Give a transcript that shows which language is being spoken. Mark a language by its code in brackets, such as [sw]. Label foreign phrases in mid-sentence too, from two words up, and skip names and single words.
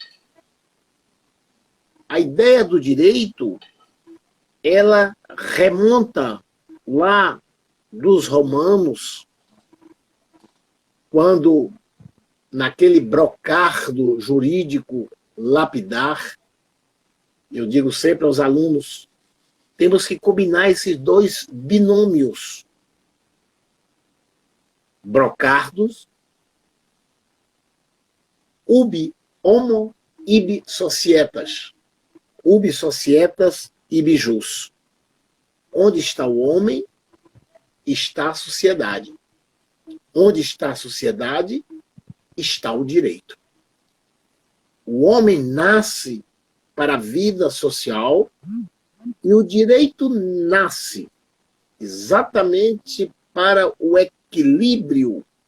[pt] A ideia do direito, ela remonta lá dos romanos, quando, naquele brocardo jurídico lapidar, eu digo sempre aos alunos, temos que combinar esses dois binômios. [la] Brocardos, ubi homo ibi societas. Ubi societas ibi jus. [pt] Onde está o homem, está a sociedade. Onde está a sociedade, está o direito. O homem nasce para a vida social e o direito nasce exatamente para o equilíbrio